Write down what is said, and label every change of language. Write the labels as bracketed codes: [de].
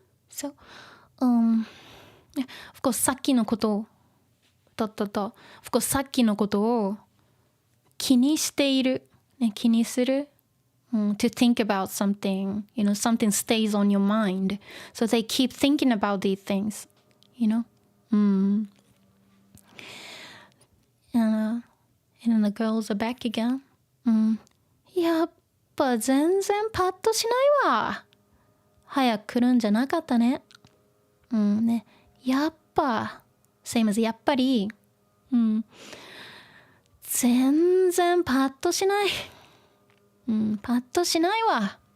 [ja] So, [en] of course [ja] さっきのことof course さっきのことを気にしている、気にする。 [en] To think about something, something stays on your mind. So they keep thinking about these things, And then the girls are back again. [ja] やっぱ全然パッとしないわ。早く来るんじゃなかったね。ね。やっぱ、 [en] same as [ja] やっぱり。全然パッとしない。パッとしないわ。